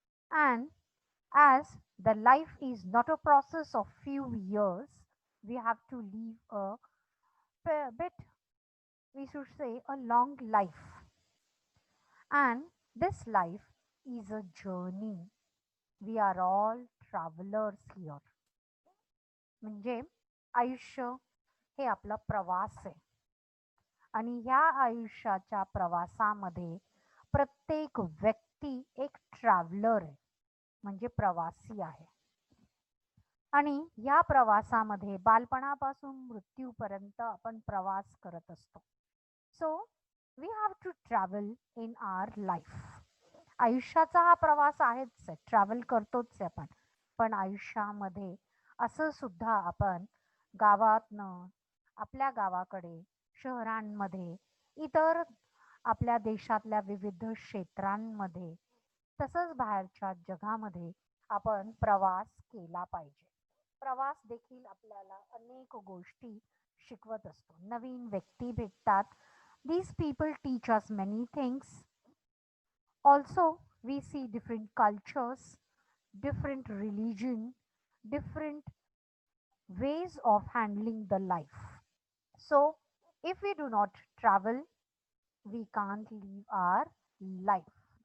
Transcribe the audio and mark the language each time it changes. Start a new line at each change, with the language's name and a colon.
English: And as the life is not a process of few years, we have to live a bit, we should say, a long life. And this life is a journey. We are all travelers here.
Marathi: म्हणजे आयुष्य हे आपला प्रवास आहे. आणि ह्या आयुष्याच्या प्रवासामध्ये प्रत्येक व्यक्ती एक ट्रॅव्हलर आहे, म्हणजे प्रवासी आहे. आणि या प्रवासामध्ये बालपणापासून मृत्यूपर्यंत आपण प्रवास करत असतो.
English: So we have to travel in our life.
Marathi: आयुष्याचा हा प्रवास आहेच आहे, ट्रॅव्हल करतोच आहे आपण. पण आयुष्यामध्ये असं सुद्धा आपण गावातनं आपल्या गावाकडे, शहरांमध्ये, इतर आपल्या देशातल्या विविध क्षेत्रांमध्ये, तसंच बाहेरच्या जगामध्ये आपण प्रवास केला पाहिजे. प्रवास देखील आपल्याला अनेक गोष्टी शिकवत असतो. नवीन व्यक्ती भेटतात.
English: These people teach us many things. Also, we see different cultures, different religion, different ways of handling the life. So, if we do not travel, we can't live our life.